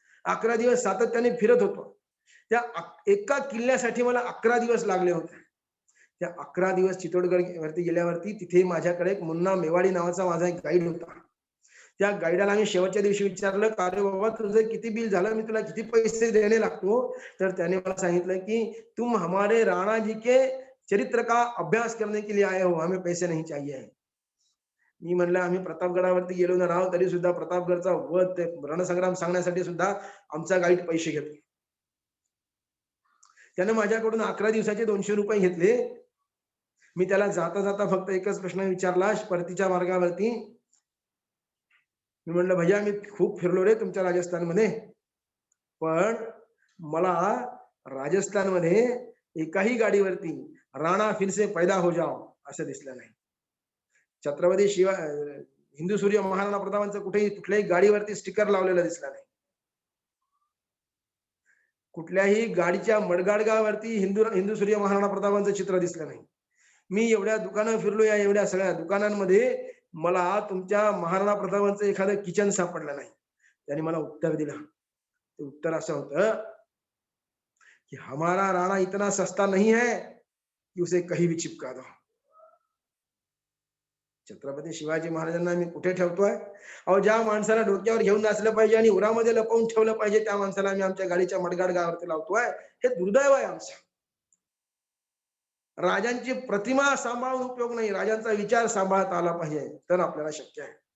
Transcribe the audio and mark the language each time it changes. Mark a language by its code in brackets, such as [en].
[mr] 11 दिवस सातत्याने फिरत होतो. त्या एका किल्ल्यासाठी मला 11 दिवस लागले होते. त्या 11 दिवस चित्तोडगड वरती गेल्यावरती तिथे माझ्याकडे एक मुन्ना मेवाडी नावाचा माझा एक गाईड होता. त्या गाईडाला मी शेवटच्या दिवशी विचारलं, का रे बाबा तुझं किती बिल झालं, मी तुला किती पैसे देणे लागतो. तर त्याने मला सांगितलं की [hi] तुम हमारे राणा जी के चरित्र का अभ्यास करने के लिए आए हो, हमें पैसे नहीं चाहिए. [mr] मी म्हणलं आम्ही प्रतापगडावरती गेलो ना राव, तरी सुद्धा प्रतापगडचा वध रणसंग्राम सांगण्यासाठी सुद्धा आमचा गाईड पैसे घेतो. त्याने माझ्याकडून 11 दिवसाचे 200 रुपये घेतले. मी त्याला जाता जाता फक्त एकच प्रश्न विचारला परतीच्या मार्गावरती. मी म्हणलं भैया मी खूप फिरलो रे तुमच्या राजस्थानमध्ये, पण मला राजस्थानमध्ये एकाही गाडीवरती [hi] राणा फिर से पैदा हो जाओ [mr] असं दिसलं नाही. छत्रपती हिंदू सूर्य महाराणा प्रतापांचं कुठल्याही गाडीवरती स्टिकर लावलेलं दिसलं नाही. कुठल्याही गाडीच्या मडगाडगावरती हिंदू सूर्य महाराणा प्रतापांचं चित्र दिसलं नाही. मी एवढ्या दुकानं फिरलो, या एवढ्या सगळ्या दुकानांमध्ये मला तुमच्या महाराणा प्रतापांचं एखादं किचन सापडलं नाही. त्यांनी मला उत्तर दिलं. ते उत्तर असं होतं की [hi] हमारा राणा इतना सस्ता नहीं है कि उसे कहीं भी चिपका दो. [mr] छत्रपती शिवाजी महाराजांना मी कुठे ठेवतोय? अहो ज्या माणसाला डोक्यावर घेऊन नाचलं पाहिजे आणि उरामध्ये लपवून ठेवलं पाहिजे त्या माणसाला मी आमच्या गाडीच्या मडगाड गावावरती लावतोय. हे दुर्दैव आहे आमचं. राजांची प्रतिमा सांभाळून उपयोग नाही, राजांचा विचार सांभाळता आला पाहिजे, तर आपल्याला शक्य आहे.